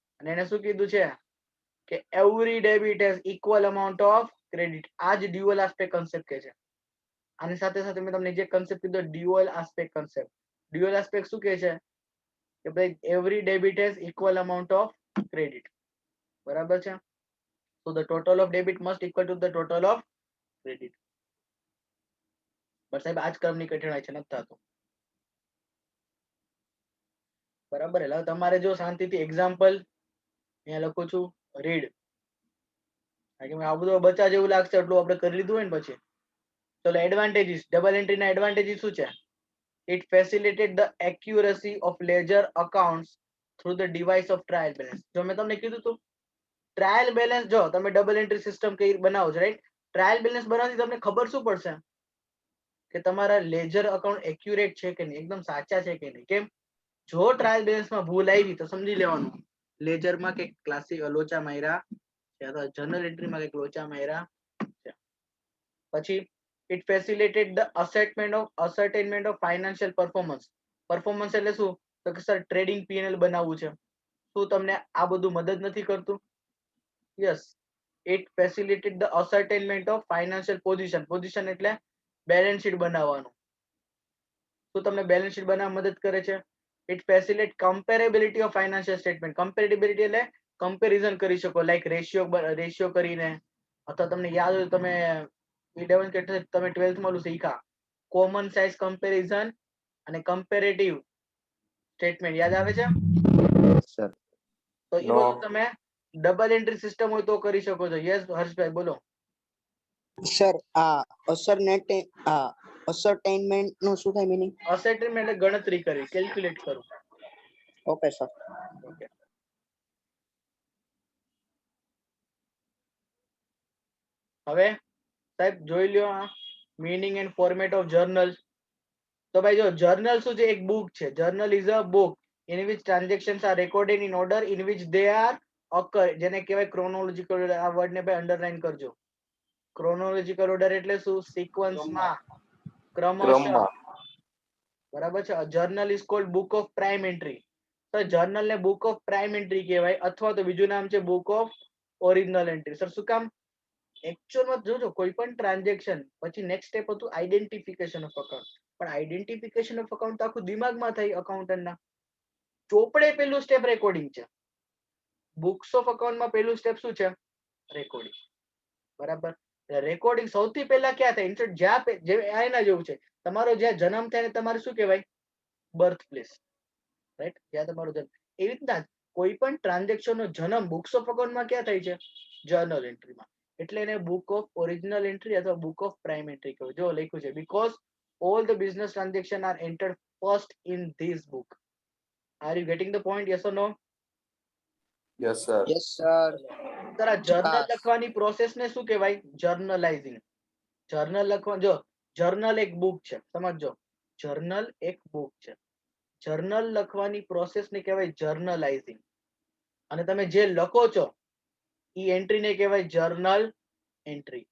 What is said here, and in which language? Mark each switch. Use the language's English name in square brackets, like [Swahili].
[Gujarati] અને એને શું કીધું છે કે [English] Every debit has equal amount of credit. [Gujarati] આ જ ડ્યુઅલ આસ્પેક્ટ કન્સેપ્ટ કે છે. આની સાથે સાથે મેં તમને જે કન્સેપ્ટ કીધો dual aspect concept. Dual aspect શું કહે છે કે ભાઈ [English] every debit has equal amount of credit, [Gujarati] બરાબર છે. [English] So the total of debit must equal to the total of credit. [Gujarati] બસ સાહેબ આજ ક્રમની કઠણાઈ છે, નથી થતું, બરાબર. એટલે તમારે જો શાંતિથી એક્ઝામ્પલ અહીંયા લખું છું, રીડ. આ બધું બચ્ચા જેવું લાગશે એટલું આપણે કરી લીધું હોય ને પછી. ચલો એડવાન્ટેજીસ. ડબલ એન્ટ્રી ના એડવાન્ટેજીસ શું છે? [English] It facilitated the accuracy of ledger accounts through the device of trial balance. [Gujarati] જો મેં તમને કીધું હતું ટ્રાયલ બેલેન્સ, જો તમે ડબલ એન્ટ્રી સિસ્ટમ કઈ બનાવો છો, રાઈટ? ટ્રાયલ બેલેન્સ બનાવવાથી તમને ખબર શું પડશે કે તમારા લેજર અકાઉન્ટ એક્યુરેટ છે કે નહીં, એકદમ સાચા છે કે નહીં. કેમ? જો ટ્રાયલ બેલેન્સમાં ભૂલ આવી તો સમજી લેવાનું લેજરમાં કે ક્લાસિક લોચા માર્યા છે, અથવા જર્નલ એન્ટ્રીમાં કે લોચા માર્યા છે. [English] પછી it facilitated the ascertainment of financial performance. [Gujarati] Performance એટલે શું? તો કે સર ટ્રેડિંગ પીએનએલ બનાવવું છે. શું તમને આ બધું મદદ નથી કરતું? [English] Yes, it facilitated the ascertainment of financial position. [Gujarati] Position એટલે બેલેન્સ શીટ બનાવવાનું. શું તમને બેલેન્સ શીટ બનાવવા મદદ કરે છે? [English] It facilitates comparability of financial statement. [Gujarati] Comparability એટલે કમ્પેરિઝન કરી શકો, લાઈક રેશિયો કરીને, અથવા તમને યાદ હોય તમે તમે 12th માં શીખ્યા કોમન સાઇઝ કમ્પેરિઝન અને કમ્પેરેટિવ સ્ટેટમેન્ટ, યાદ આવે છે? સર તો એ બધું તમે ડબલ એન્ટ્રી સિસ્ટમ હોય તો કરી શકો છો. યસ હર્ષભાઈ બોલો. સર આ અસરટેનમેન્ટ નું શું થાય મીનિંગ? અસરટેનમેન્ટ એટલે ગણતરી કરવી, કેલ્ક્યુલેટ કરવું. Okay sir. ઓકે, હવે સાહેબ જોઈ લ્યો આ meaning and format of journal. તો ભાઈ જો જર્નલ શું છે? એક બુક છે. [English] journal is a book in which transactions are recorded in order in which they are occur, [Gujarati] જેને કહેવાય ક્રોનોલોજીકલ ઓર્ડર. આ વર્ડ ને ભાઈ અંડરલાઈન કરજો. ક્રોનોલોજીકલ ઓર્ડર એટલે શું? સિક્વન્સમાં, ક્રમશઃ, બરાબર છે. [English] Journal is called book of prime entry. [Gujarati] તો જર્નલ ને બુક ઓફ પ્રાઇમ એન્ટ્રી કહેવાય, અથવા તો બીજું નામ છે book of original entry. Sir શું કામ? એકચ્યુઅલમાં જોજો કોઈ પણ ટ્રાન્ઝેક્શન પછી નેક્સ્ટ સ્ટેપ હતું આઈડેન્ટિફિકેશન ઓફ અકાઉન્ટ. પણ આઈડેન્ટિફિકેશન ઓફ અકાઉન્ટ આખું દિમાગમાં થઈ અકાઉન્ટન્ટના. ચોપડે પેલું સ્ટેપ રેકોર્ડિંગ છે. બુક્સ ઓફ અકાઉન્ટમાં પેલું સ્ટેપ શું છે? રેકોર્ડિંગ, બરાબર. રેકોર્ડિંગ સૌથી પહેલા ક્યાં થાય? ઇન્સ્ટન્ટ જ્યાં એના જેવું છે, તમારો જ્યાં જન્મ થાય ને તમારે શું કહેવાય? Birth place, right? જ્યાં તમારો જન્મ. એવી રીતના કોઈ પણ ટ્રાન્ઝેક્શન નો જન્મ બુક્સ ઓફ અકાઉન્ટમાં ક્યાં થાય છે? જર્નલ એન્ટ્રીમાં. એટલે એને બુક ઓફ ઓરિજિનલ એન્ટ્રી અથવા બુક ઓફ પ્રાઇમ એન્ટ્રી કહેવાય. જો લખ્યું છે, [English] Because all the business transactions are entered first in this book. Are you getting the point? Yes or no? Yes sir. Yes sir. [Gujarati] Sir, આ journal લખવાની process ને શું કહેવાય? જર્નલાઇઝિંગ. જર્નલ લખવા, જો જર્નલ એક બુક છે, સમજો. જર્નલ એક બુક છે. જર્નલ લખવાની પ્રોસેસ ને કહેવાય જર્નલાઇઝિંગ. અને તમે જે લખો છો ઈ એન્ટ્રી ને કહેવાય જર્નલ એન્ટ્રી.